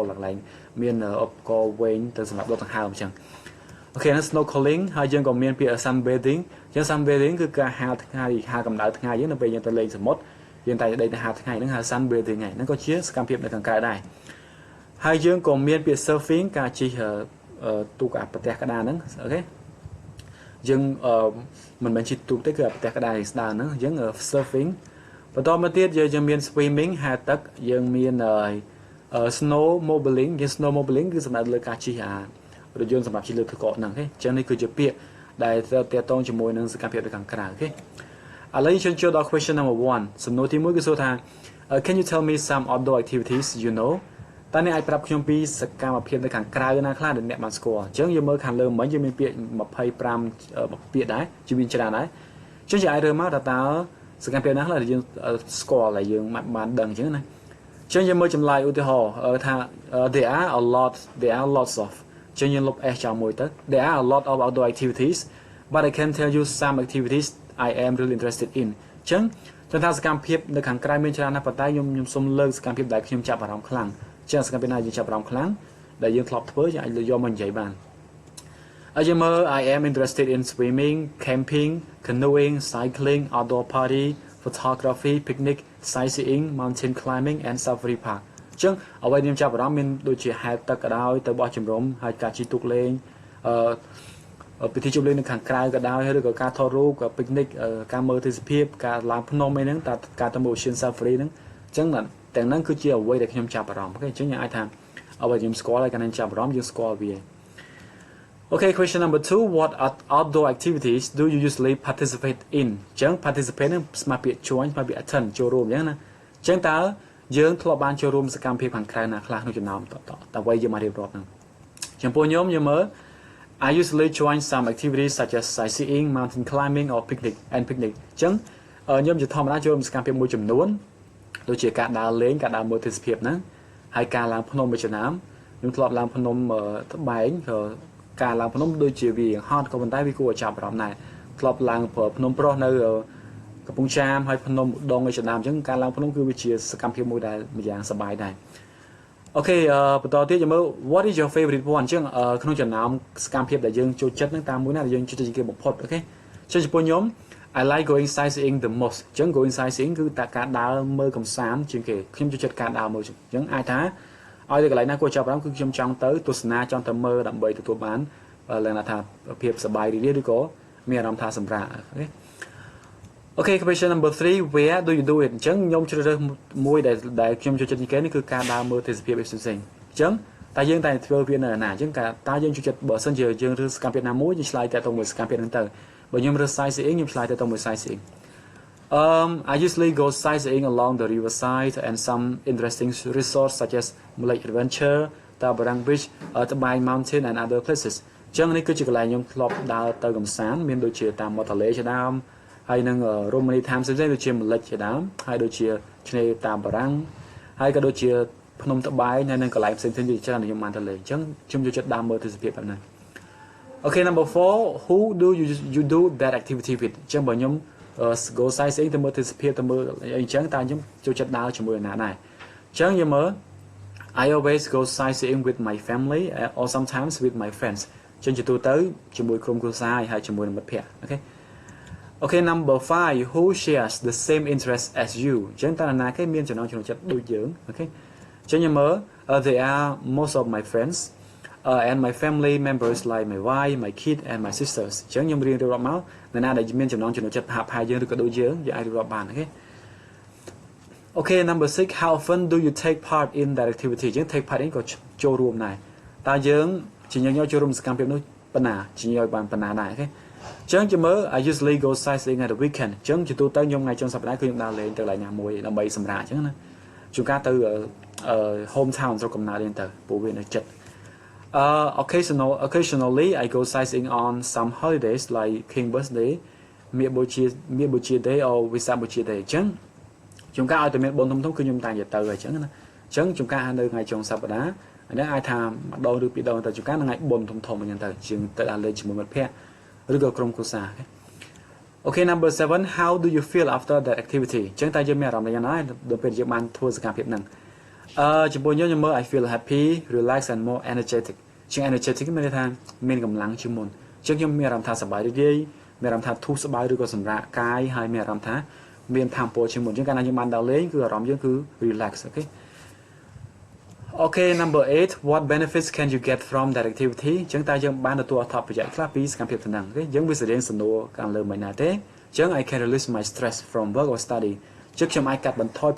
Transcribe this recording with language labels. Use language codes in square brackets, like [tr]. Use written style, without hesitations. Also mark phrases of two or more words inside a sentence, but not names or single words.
[km] កន្លែងមានឧបករណ៍វែងទៅសម្រាប់ដកដង្ហើមអញ្ចឹងអូខេហ្នឹង snorkeling ហើយយើងក៏មានពាក្យ sunbathing អញ្ចឹង sunbathing គឺការហាលថ្ងៃហាលកម្ដៅថ្ងៃយើងនៅពេលយើងទៅលេងសមុទ្រយើងតែដេកទៅហាលថ្ងៃហ្នឹងហៅ sunbathing ហ្នឹងក៏ជាសកម្មភាពនៅខាងក្រៅដែរហើយយើងក៏មានពាក្យ surfing ការជិះទូកប្រទេសក្តារហ្នឹងអូខេយើងមិនមែនជិះទូកទេគឺប្រទេសក្តារស្ដើងហ្នឹងយើង surfing បន្តមកទៀតយើងមាន swimming ហែលទឹកយើងមាន snowmobiling យើង snowmobiling គឺសំដៅលើការជិះរថយន្តសម្រាប់ជិះលើទឹកកកហ្នឹងទេអញ្ចឹងនេះគឺជាពាក្យដែលទាក់ទងជាមួយនឹងសកម្មភាពនៅខាងក្រៅអូខេឥឡូវយើងចូលដល់ [en] question number 1 [km] សំណួរទី1គឺសួរថា [en] can you tell me some outdoor activities you know [km] តើអ្នកអាចប្រាប់ខ្ញុំពីសកម្មភាពនៅខាងក្រៅណាខ្លះដែលអ្នកបានស្គាល់អញ្ចឹងយើងមើលខាងលើមិញយើងមានពាក្យ25ពាក្យដែរជាមានច្រើនដែរអញ្ចឹងយើងអាចរើមកតើសកម្មភាពណាខ្លះ ដែលយើងស្គាល់ដែលយើងបានដឹងអញ្ចឹងណាអញ្ចឹងយើងមើលចម្លើយឧទាហរណ៍ថា [en] there are lots of [km] អញ្ចឹងយើងលុប S ចោលមួយទៅ [en] there are a lot of outdoor activities but I can tell you some activities I am really interested in [km] អញ្ចឹងថាសកម្មភាពនៅខាងក្រៅមានច្រើនណាស់ប៉ុន្តែខ្ញុំសូមលើកសកម្មភាព ដែលខ្ញុំចាប់អារម្មណ៍ខ្លាំងចឹងសកម្មភាពណាយើងចាប់អារម្មណ៍ខ្លាំងដែលយើងធ្លាប់ធ្វើយើងអាចយកមកនិយាយបានហើយយើងមើល [en] I am interested in swimming camping canoeing cycling outdoor party photography picnic sightseeing mountain climbing and safari park [km] ចឹងអ្វីខ្ញុំចាប់អារម្មណ៍មានដូច ជាហែលទឹកក៏ដោយទៅបោះជំរំហើយការជិះទូកលេងពិធីជប់លៀងនៅខាងក្រៅក៏ដោយឬក៏ការថតរូបក៏ picnic ការមើលទេសភាពការឡើងភ្នំអីហ្នឹងតែ ការទៅ [en] ocean safari [km] ហ្នឹងចឹងទាំងហ្នឹងគឺជាអ្វីដែលខ្ញុំចាប់អារម្មណ៍អូខេអញ្ចឹងយើងអាចថាអ្វីខ្ញុំស្គាល់ហើយកាលណាចាប់អារម្មណ៍យើងស្គាល់វា [en] អូខេ question number 2 what outdoor activities do you usually participate in អញ្ចឹង participate [km] ហ្នឹងស្មើពាក្យ join ស្មើពាក្យ attend ចូលរួមអញ្ចឹងណាអញ្ចឹងតើយើងធ្លាប់បានចូលរួមសកម្មភាពខាងក្រៅណាខ្លះក្នុងចំណោមតអ្វីយើងមករៀបរាប់ហ្នឹងចំពោះខ្ញុំមើល [en] I usually join some activities such as sightseeing mountain climbing or picnic [km] អញ្ចឹងខ្ញុំជាធម្មតាចូលរួមសកម្មភាពមួយចំនួនដូចជាការដើរលេងការដើរមើលទេសភាពហ្នឹងហើយការឡើងភ្នំមួយចំណាំខ្ញុំធ្លាប់ឡើងភ្នំត្បែងក៏ ការឡើងភ្នំដូចជាវាហត់ក៏ប៉ុន្តែវាគួរឲ្យចាប់អារម្មណ៍ដែរធ្លាប់ឡើងភ្នំប្រុសនៅកំពង់ចាមហើយភ្នំឧដុង្គឯជាដើមអញ្ចឹងការឡើងភ្នំគឺវាជាសកម្មភាពមួយដែលម្យ៉ាងសប្បាយដែរអូខេបន្តទៀតយើងមើល [en] what is your favorite [km] one អញ្ចឹងក្នុងចំណោមសកម្មភាពដែលយើងចូលចិត្តហ្នឹងតាមមួយណាដែលយើងចូលចិត្តជាងគេបំផុតអូខេចឹងចំពោះខ្ញុំ [en] I like going sightseeing the most [km] អញ្ចឹង [en] going sightseeing [km] គឺតែ ការដើរមើលកម្សាន្តជាងគេខ្ញុំចូលចិត្តការដើរមើលអញ្ចឹងអាចថាឲ្យទៅកន្លែងណាគួរចាប់អារម្មណ៍គឺខ្ញុំចង់ទៅទស្សនាចង់ទៅមើលដើម្បីទទួលបានឡើងថាភាពសប្បាយរីករាយឬក៏មានអារម្មណ៍ថាសម្រាប់អូខេ [en] Okay, question number 3 where do you do it [km] អញ្ចឹងខ្ញុំជ្រើសរើសមួយដែលខ្ញុំចូលចិត្តជាងគេនេះគឺការដើរមើលទេសភាពផ្សេងៗអញ្ចឹងតែយើងតែធ្វើវានៅណាអញ្ចឹងតើយើងចូលចិត្តបើសិនជាយើងរើសសកម្មភាពណាមួយយើងឆ្លើយតែទៅមួយសកម្មភាពហ្នឹងទៅបើខ្ញុំរើស sightseeing ខ្ញុំឆ្លើយទៅមួយ sightseeing [en] I usually go sightseeing along the riverside and some interesting resorts such as Lake Adventure, Tabarang Beach, Tabai Mountain and other places [km] អញ្ចឹងនេះគឺជាកន្លែងខ្ញុំធ្លាប់ដើរទៅកម្សាន្តមានដូចជាតាមមាត់ទន្លេជាដើមហើយនឹងរមណីយដ្ឋានផ្សេងៗដូចជាម្លិចជាដើម ហើយដូចជាឆ្នេរតាមបារាំងហើយក៏ដូចជាភ្នំត្បែងហើយនឹងកន្លែងផ្សេងៗជាច្រើនដែលខ្ញុំបានទៅលេងអញ្ចឹងខ្ញុំចូលចិត្តដើរមើលទេសភាពបែបហ្នឹង [en] Okay number 4 who do you do that activity [km] with អញ្ចឹងបើខ្ញុំ [en] go sightseeing [km] ទៅមើលទេសភាពទៅមើលអីអញ្ចឹងតើខ្ញុំចូលចិត្តដើរជាមួយអ្នកណាដែរអញ្ចឹងយើងមើល [en] I always go sightseeing with my family or sometimes with my friends [km] អញ្ចឹងជាទូទៅជាមួយក្រុមគ្រួសារហើយជាមួយនឹងមិត្តភ័ក្តិអូខេ [en] Okay, number 5 who shares the same interest as you [km] អញ្ចឹងតើណាគេមានចំណងចំណុចចិត្តដូចយើងអូខេអញ្ចឹងខ្ញុំមើល [en] they are most of my friends and my family members like my wife my kid and my sisters [km] អញ្ចឹងខ្ញុំរៀបរាប់មកអ្នកណាដែលមានចំណងចំណុចចិត្តហាក់ផាយយើងឬក៏ដូចយើងអាចរៀបរាប់បានអូខេ [en] Okay, number 6 how often do you take part in that activity [km] អញ្ចឹង [en] take part in [km] ក៏ចូលរួមដែរតើយើងជាញញចូលរួមសកម្មភាពនោះប៉ុណ្ណាជាញឲ្យបានប៉ុណ្ណាដែរអូខេចឹងជាមើល [en] I usually go sightseeing at the weekend [km] ចឹងជាទូទៅខ្ញុំថ្ងៃចុងសប្តាហ៍គឺខ្ញុំដើរលេងទៅកន្លែងណាមួយដើម្បីសម្រាកចឹងណាជួនកាលទៅ [en] home town [km] ស្រុកកំណើតនេះទៅពួកវានៅចិត្ត [en] occasionally I go sightseeing on some holidays like King Birthday មាបុជា Day or Visak បុជា Day [km] ចឹងជួនកាលឲ្យតែមានបុណ្យធំៗគឺខ្ញុំតែងទៅអញ្ចឹងណាចឹងជួនកាលនៅ ថ្ងៃចុងសប្តាហ៍អានេះអាចថាម្ដងឬពីរដងទៅជួនកាលថ្ងៃបុណ្យធំៗអញ្ចឹងទៅជាងទៅដើរលេងជាមួយមិត្តភ័ក្តិឬក៏ក្រុមគ្រួសារ [en] Okay number 7 how do you feel after that activity [km] អញ្ចឹងតើយើងមានអារម្មណ៍យ៉ាងណាដល់ពេលយើងបានធ្វើសកម្មភាពហ្នឹងចំពោះខ្ញុំមើល [en] I feel happy relaxed and more energetic [km] ជាង energetic មានន័យថាមានកម្លាំងជាងមុនអញ្ចឹងខ្ញុំមានអារម្មណ៍ថាសប្បាយរីករាយមានអារម្មណ៍ថាធូរស្បើយឬក៏សម្រាកកាយហើយមានអារម្មណ៍ថាមានថាមពលជាងមុនអញ្ចឹងកាលណាយើងបានដើរលេងគឺអារម្មណ៍យើងគឺ relax [en] Okay number 8 what benefits can you get from that activity [km] អញ្ចឹងតើយើងបានទទួលអត្ថប្រយោជន៍ខ្លះពីសកម្មភាពទាំងហ្នឹងអូខេយើងវាសរៀងសំណួរខាងលើមិនណាទេអញ្ចឹង [en] I can release my stress from work or study [km] ជឹកខ្ញុំអាចកាត់បន្ថយ